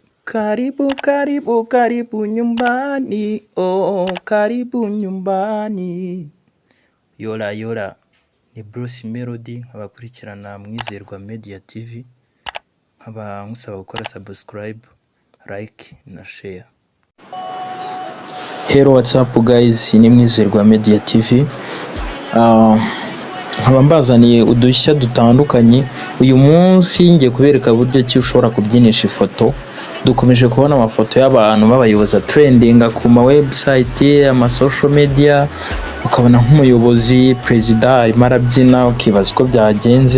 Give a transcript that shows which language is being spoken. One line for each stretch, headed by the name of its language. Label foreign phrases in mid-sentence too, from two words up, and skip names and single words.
Swahili: Karibu, karibu, karibu nyumbani. Oh, karibu nyumbani. Yola yola.
Kinyarwanda: Ni Bruce Melody nk'abakurikirana Mwizerwa Media TV. Nkaba nkusaba gukora subscribe, like na share.
English: Hello, what's up guys?
Kinyarwanda: Ni Mwizerwa Media TV. Nkaba mbazaniye udushya dutandukanye. Uyu munsi ngiye kubereka buryo ki ushobora kubyinisha ifoto. Dukomeje kubona amafoto y'abantu b'abayobozi trending ku ma website, ama
English: social media,
Kinyarwanda: ukabona nk'umuyobozi president arimo arabyina ukibaza uko byagenze.